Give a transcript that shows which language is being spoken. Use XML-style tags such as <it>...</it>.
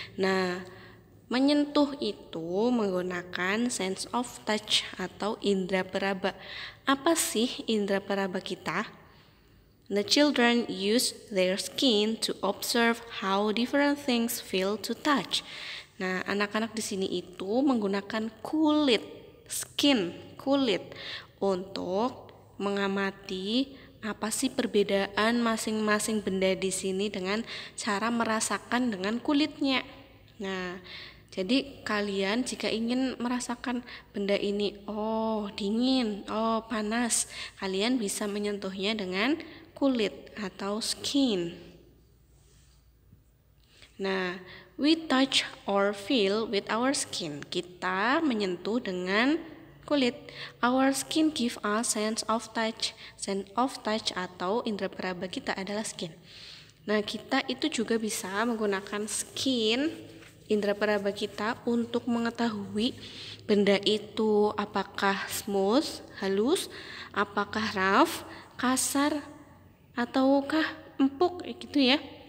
<id>Nah, menyentuh itu menggunakan sense of touch atau indera peraba. Apa sih indera peraba kita?</id> <en>The children use their skin to observe how different things feel to touch.</en> <id>Nah, anak-anak di sini itu menggunakan kulit, kulit untuk mengamati apa sih perbedaan masing-masing benda di sini dengan cara merasakan dengan kulitnya. Nah, jadi kalian jika ingin merasakan benda ini, oh dingin, oh panas, kalian bisa menyentuhnya dengan kulit atau skin.</id> <en>Nah, we touch or feel with our skin.</en> <id>Kita menyentuh dengan kulit.</id> <en>Our skin give us sense of touch.</en> <id>Sense of touch atau indera peraba kita adalah skin. Nah, kita itu juga bisa menggunakan skin, indera peraba kita untuk mengetahui benda itu apakah smooth, halus, apakah rough, kasar, ataukah empuk gitu ya.</id>